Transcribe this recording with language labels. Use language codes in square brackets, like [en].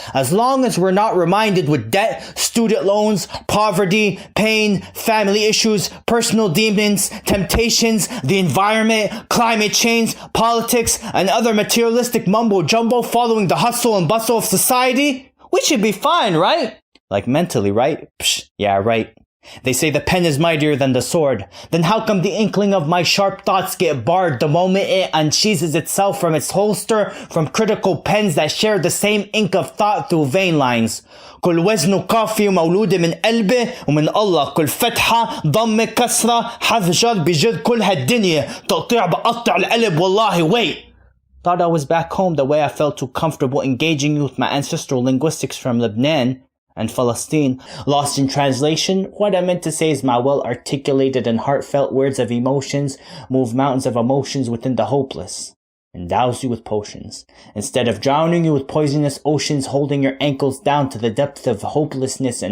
[en] As long as we're not reminded with debt, student loans, poverty, pain, family issues, personal demons, temptations, the environment, climate change, politics, and other materialistic mumbo-jumbo following the hustle and bustle of society, we should be fine, right? Like mentally, right? Psh, yeah, right. They say the pen is mightier than the sword. Then how come the inkling of my sharp thoughts get barred the moment it unsheathes itself from its holster from critical pens that share the same ink of thought through vein lines? [ar] كل وزنه قافي ومولودة من قلبي ومن الله كل فتحة ضمة كسرة حذجر بجد كل هالدنيا تقطيع بقطع القلب والله [en] wait. Thought I was back home the way I felt too comfortable engaging with my ancestral linguistics from Lebanon and Palestine. Lost in translation, what I meant to say is my well-articulated and heartfelt words of emotions move mountains of emotions within the hopeless, and douse you with potions, instead of drowning you with poisonous oceans, holding your ankles down to the depth of hopelessness.